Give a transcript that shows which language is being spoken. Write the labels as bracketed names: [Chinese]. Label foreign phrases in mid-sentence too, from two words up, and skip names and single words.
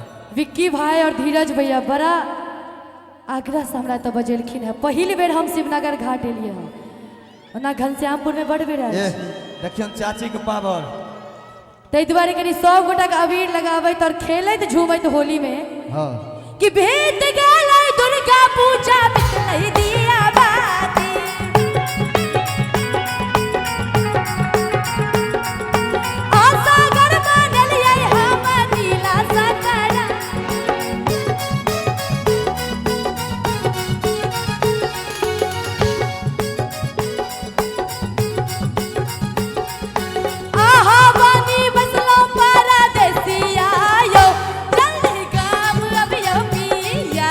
[Maithili] विक्की भाई और धीरज भैया बड़ा आग्रह से हमरा तो बजेलखिन है पहिल बेर हम शिवनगर घाट एलिए हैं ओना घनश्यामपुर में बड़ बेर आयल छी देखियौ चाची के पावर तै दुआरे कनी सब गोटा के अबीर लगाबैत और खेलैत झूमैत होली में हां कि भेट गेलै दुर्गा पूजा बितलै दिया बाती आशा कर मानलियै हम दिला सकरा आहा बनी बसलो परदेसिया यो जल्दी गाम अबियो पिया